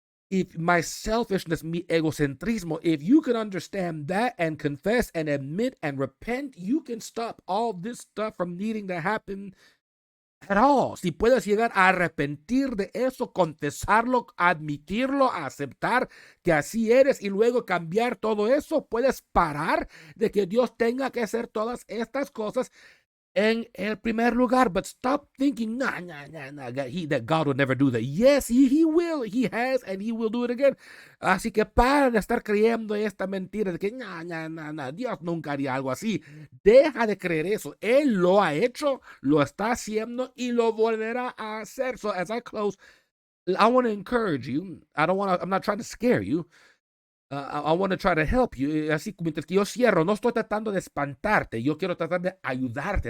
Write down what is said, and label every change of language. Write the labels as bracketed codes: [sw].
[en] if my selfishness, [es] mi egocentrismo, [en] if you can understand that and confess and admit and repent, you can stop all this stuff from needing to happen at all. [es] Si puedes llegar a arrepentir de eso, confesarlo, admitirlo, aceptar que así eres y luego cambiar todo eso, puedes parar de que Dios tenga que hacer todas estas cosas en el primer lugar. [en] But stop thinking, that God will never do that. Yes, he will. He has, and he will do it again. [es] Así que para de estar creyendo esta mentira de que Dios nunca haría algo así. Deja de creer eso. Él lo ha hecho, lo está haciendo y lo volverá a hacer. [en] So as I close, I want to encourage you. I'm not trying to scare you. I want to try to help you. [es] Así, mientras que yo cierro, no estoy tratando de espantarte. Yo quiero tratar de ayudarte.